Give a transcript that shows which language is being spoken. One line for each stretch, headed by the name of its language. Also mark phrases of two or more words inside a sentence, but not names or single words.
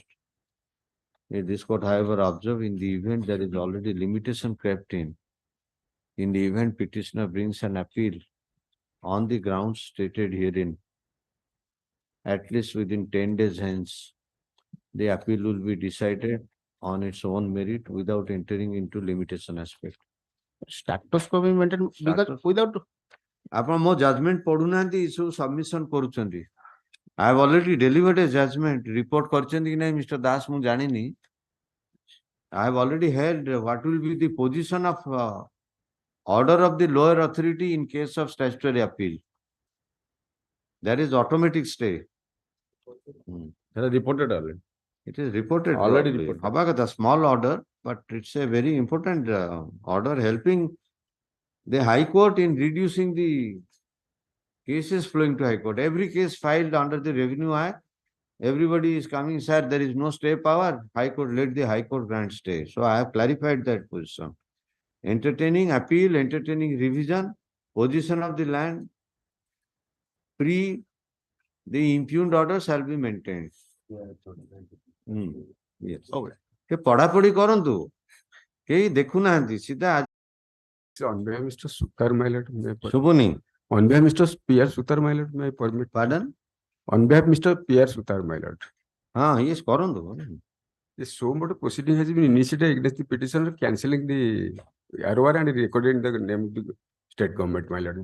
English: This court, however, observe in the event there is already limitation crept in the event petitioner brings an appeal on the grounds stated herein, at least within 10 days hence, the appeal will be decided on its own merit without entering into limitation aspect. Status quo be maintained because Status- without
Odia: ଆପଣ ମୋ judgment ପଢୁନାହାନ୍ତି, ଏ ସବୁ submission କରୁଛନ୍ତି।
English: I have already delivered a judgment, report
Odia: କରିଛନ୍ତି କି ନାହିଁ
English: Mr. Das
Odia: ମୁଁ ଜାଣିନି।
English: I have already heard what will be the position of order of the lower authority in case of statutory appeal. That is automatic stay. ସେଟା reported already. It is reported. Already probably. reported.
Odia: ହବା କଥା,
English: small order, but it's a very important order helping the High Court in reducing the cases flowing to High Court. Every case filed under the Revenue Act, everybody is coming, sir, there is no stay power. High Court, let the High Court grant stay. So I have clarified that position. Entertaining appeal, entertaining revision, position of the land, pre the impugned order shall be maintained. Yes.
Odia: କେ ପଢ଼ାପଢ଼ି କରନ୍ତୁ, କେହି ଦେଖୁନାହାନ୍ତି, ସିଧା
English: On behalf of Mr. Sutar, my lord,
Odia: ଶୁଭୁନି।
English: on behalf of Mr. P.R. Sutar, my lord, may I permit? Pardon? On behalf of Mr. P.R. Sutar, my lord.
Odia: ହଁ, yes, କରନ୍ତୁ।
English: The so much proceeding has been initiated against the petitioner cancelling the ROR and recording the name of the state government, my lord.